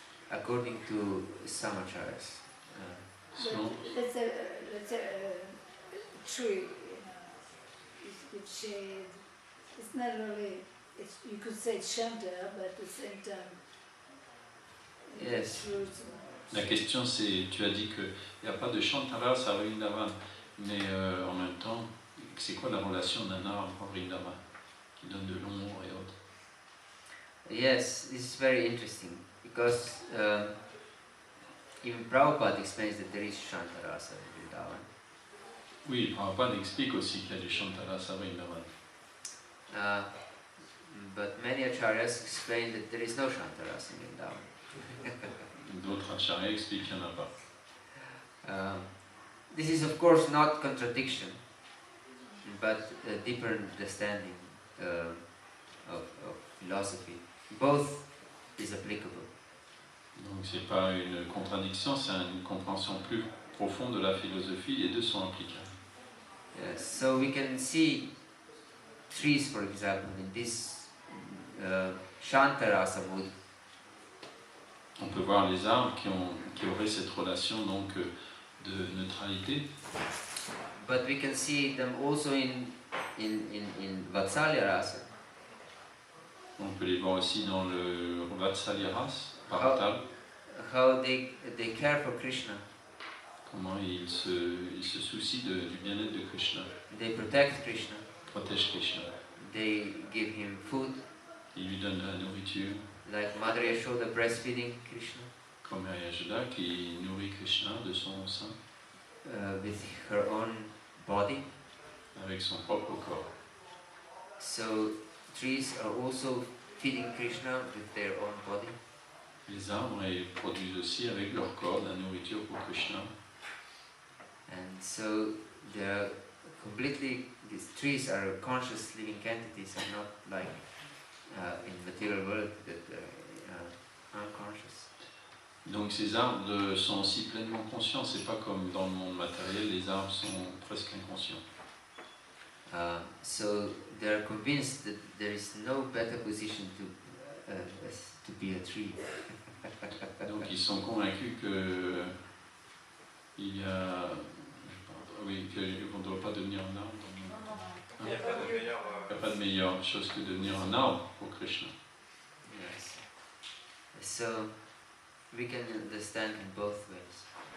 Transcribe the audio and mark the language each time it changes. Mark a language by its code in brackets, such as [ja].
[en] According to some acharyas, [fr] Selon- [en] It's a tree, it's good shade. It's not really, you could say it's Shanta, but at the same time, Yes. fruits. [fr] La question c'est, tu as dit qu'il n'y a pas de Chantaras à Vrindavan, mais en même temps, c'est quoi la relation d'un arbre à Vrindavan qui donne de l'ombre et autres? [en] Yes, this is very interesting because even Prabhupada explains that there is Shantarasa in Vrindavan. [fr] Oui, Prabhupada explique aussi qu'il y a du Chantaras à Vrindavan. [en] But many acharyas explain that there is no Shantarasa in Vrindavan. [fr] D'autres acharyas expliquent qu'il n'y en a pas. [en] This is of course not contradiction, but a deeper understanding of philosophy. Both is applicable. [fr] Donc c'est pas une contradiction, c'est une compréhension plus profonde de la philosophie, les deux sont applicables. [en] Yes, so we can see trees, for example, in this Shantarasa mood. [fr] On peut voir les arbres qui auraient cette relation donc de neutralité, [en] But we can see them also in Vatsalya Rasa. [fr] on peut les voir aussi dans le Vatsalyaras, parital, [en] How they care for Krishna. [fr] comment ils se soucient du bien-être de Krishna, [en] They protect Krishna. [fr] protègent Krishna, [en] They give him food, [fr] ils lui donnent de la nourriture, [en] like Mother Yashoda breastfeeding Krishna [fr] comme Mère Yashoda qui nourrit Krishna de son sein [en] with her own body. [fr] avec son propre corps. [en] So trees are also feeding Krishna with their own body. [fr] Les arbres ils produisent aussi avec leur corps de la nourriture pour Krishna. [en] And so they're these trees are conscious living entities, are not like in material world that are unconscious. [fr] Donc ces arbres sont aussi pleinement conscients, c'est pas comme dans le monde matériel, les arbres sont presque inconscients. [en] So they're convinced that there is no better position to be a tree. [fr] Donc ils sont convaincus que il y a, oui, qu'on ne doit pas devenir un arbre. Il n'y a pas de meilleur. Il n'y a pas de meilleure chose que devenir un arbre pour Krishna. [en] Yes. So we can understand in both ways.